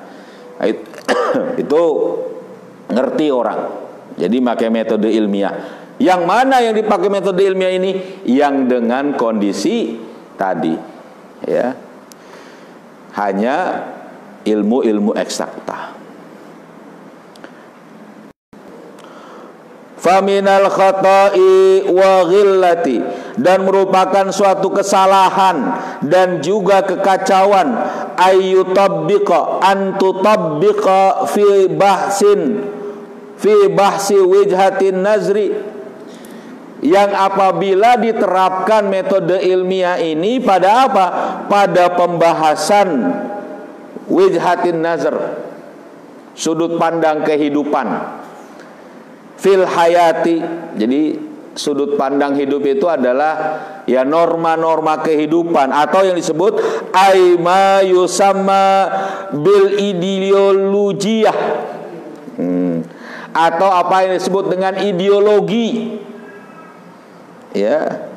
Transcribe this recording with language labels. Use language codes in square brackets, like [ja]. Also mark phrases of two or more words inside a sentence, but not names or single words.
[id] Nah, itu ngerti orang. Jadi pakai metode ilmiah. Yang mana yang dipakai metode ilmiah ini? Yang dengan kondisi tadi, ya. Hanya ilmu-ilmu eksakta. [ar] Faminal khata'i wa ghillati, [id] dan merupakan suatu kesalahan dan juga kekacauan, [ar] ayyutabbiqa antutabbiqa fi bahsi wijhatin nazri, [id] yang apabila diterapkan metode ilmiah ini pada apa? Pada pembahasan [ar] wijhatin nazar, [id] sudut pandang kehidupan, [ar] fil hayati. [id] Jadi sudut pandang hidup itu adalah ya norma-norma kehidupan, atau yang disebut [ar] aima yusamma bil ideologiyah, [id] atau apa yang disebut dengan ideologi, ya.